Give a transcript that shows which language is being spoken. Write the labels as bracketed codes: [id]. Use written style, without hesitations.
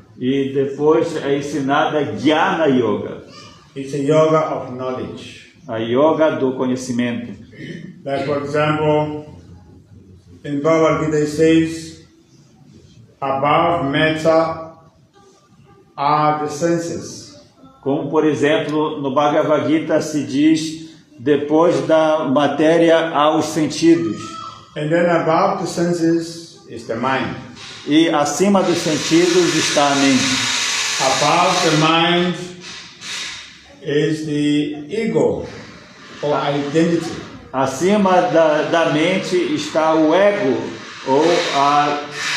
[pt] E depois é ensinada Jnana Yoga, [en] It's a yoga of knowledge. [pt] a yoga do conhecimento. [en] Like for example, in Bhagavad Gita it says, above matter are the senses. [pt] Como, por exemplo, no Bhagavad Gita se diz, depois da matéria há os sentidos. [en] And then above the senses is the mind. [pt] E acima dos sentidos está a mente. [en] Above the mind is the ego or identity. [pt] Acima da mente está o ego ou a